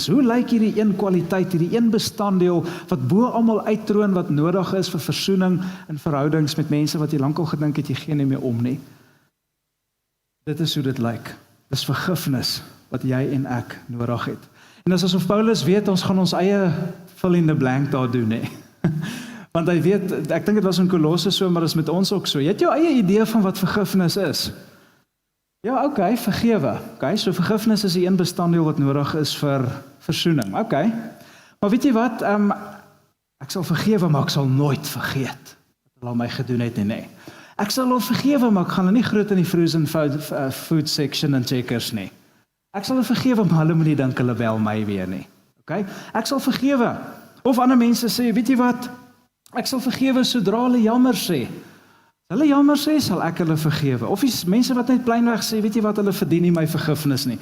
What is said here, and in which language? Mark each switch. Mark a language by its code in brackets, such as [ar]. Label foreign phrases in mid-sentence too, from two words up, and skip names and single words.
[af] Hoe lyk hierdie een kwaliteit, hierdie een bestanddeel, wat bo almal uittroon, wat nodig is vir versoening en verhoudings met mense, wat jy lankal gedink het, jy gee nie meer om nie. Dit is hoe dit lyk. Dis vergifnis wat jy en ek nodig het. En as asof Paulus weet, ons gaan ons eie [en] fill in the blank [af] daar doen, nee. Want hy weet, ek dink dit was in Kolosse so, maar dit is met ons ook so. Jy het jou eie idee van wat vergifnis is. Ja, oké, vergewe. Okay, so vergifnis is die een bestanddeel wat nodig is vir versoening. Okay. Maar weet jy wat, ek sal vergewe, maar ek sal nooit vergeet wat hulle aan my gedoen het, nee. Ek sal hulle vergewe, maar ek gaan hulle nie groot in die [en] frozen food section [af] en checkers nie. Ek sal hulle vergewe, maar hulle moet nie dink hulle bel my weer nie. Okay? Ek sal vergewe. Of ander mense sê, weet jy wat, ek sal vergewe sodra hulle jammer sê. As hulle jammer sê, sal ek hulle vergewe. Of die mense wat net pleinweg sê, weet jy wat, hulle verdien nie my vergifnis nie.